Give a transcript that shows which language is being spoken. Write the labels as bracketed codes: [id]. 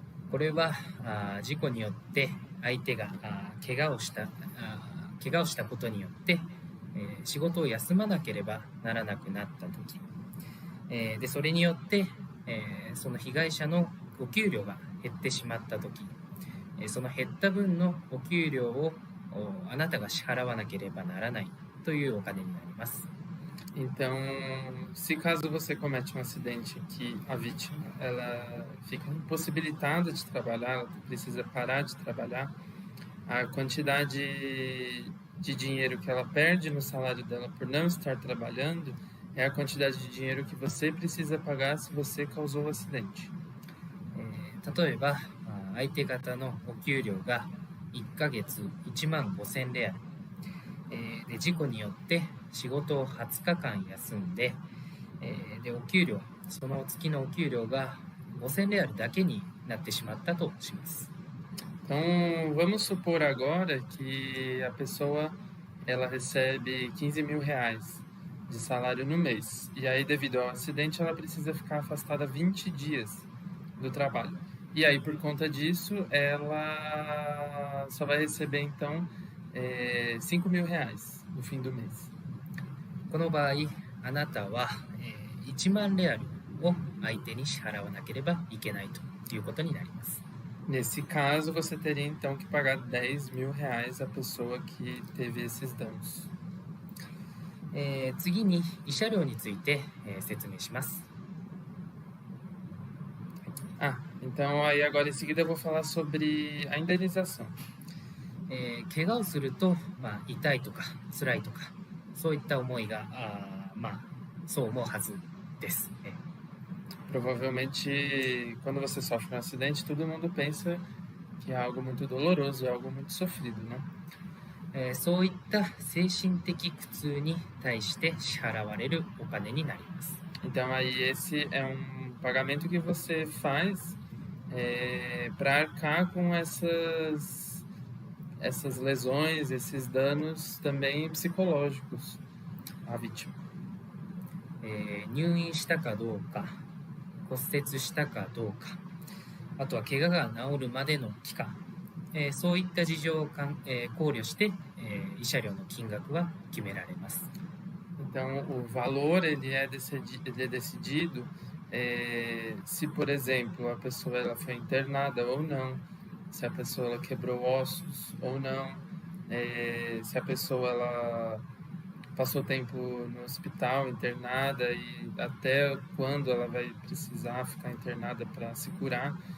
[ja] これは事故によって相手が怪我をしたことによって仕事を休まなければならなくなった時、でそれによってその被害者のお給料が減ってしまった時、その減った分のお給料をあなたが支払わなければならないというお金になります。 [pt] Então, se caso você comete um acidente que a vítima ela fica impossibilitada de trabalhar, ela precisa parar de trabalhar, a quantidade de dinheiro que ela perde no salário dela por não estar trabalhando é a quantidade de dinheiro que você precisa pagar se você causou o acidente. [ja] 例えば相手方のお給料が1ヶ月1万5000レアル、で事故によって仕事を20日間休んで、でお給料その月のお給料が5000レアルだけになってしまったとします。 [pt] Então, vamos supor agora que a pessoa ela recebe R$15.000 de salário no mês. E aí, devido ao acidente, ela precisa ficar afastada 20 dias do trabalho. E aí, por conta disso, ela só vai receber, então, R$5.000 no fim do mês. [ja] この場合、あなたは1万レアルを相手に支払わなければいけないということになります。 [pt] Nesse caso, você teria então que pagar R$10.000 à pessoa que teve esses danos. [ja] 次に慰謝料について説明します。 [pt] Então aí agora em seguida eu vou falar sobre a indenização. [ja] 怪我をすると、痛いとか辛いとかそういった思いがそう思うはずです。 [pt] Provavelmente, quando você sofre um acidente, todo mundo pensa que é algo muito doloroso, é algo muito sofrido, né? [ja] そういった精神的苦痛に対して支払われるお金になります。 [pt] Então, aí esse é um pagamento que você faz para arcar com essas lesões, esses danos também psicológicos à vítima. [ja] 入院したかどうか、骨折したかどうか、あとは怪我が治るまでの期間、そういった事情を考慮して、慰謝料の金額は決められます。 [pt] Então, o valor ele é decidido se, por exemplo, a pessoa ela foi internada ou não, se a pessoa ela quebrou ossos ou não, se a pessoa ela passou tempo no hospital internada e até quando ela vai precisar ficar internada para se curar.